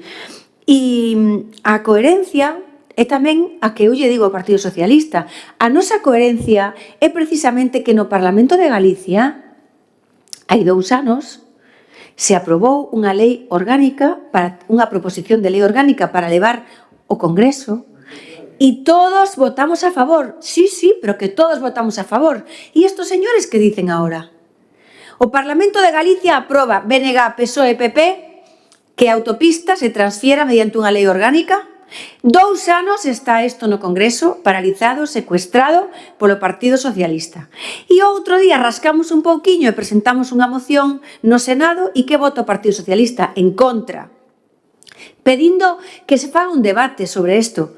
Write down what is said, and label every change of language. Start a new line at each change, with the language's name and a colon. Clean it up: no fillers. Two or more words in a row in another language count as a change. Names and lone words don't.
Galician: E a coherencia é tamén a que eu lle digo ao Partido Socialista. A nosa coherencia é precisamente que no Parlamento de Galicia hai 2 anos se aprobou unha lei orgánica, unha proposición de lei orgánica para levar ao Congreso
Spanish: Y todos votamos a favor. Sí, pero que todos votamos a favor. ¿Y estos señores qué dicen ahora?
Galician: O Parlamento de Galicia aproba BNG, PSOE e PP que a autopista se transfiera mediante unha lei orgánica. 2 anos está isto no Congreso, paralizado, secuestrado polo Partido Socialista. E outro día rascamos un pouquiño e presentamos unha moción no Senado e que vota o Partido Socialista en contra, pedindo que se faga un debate sobre isto.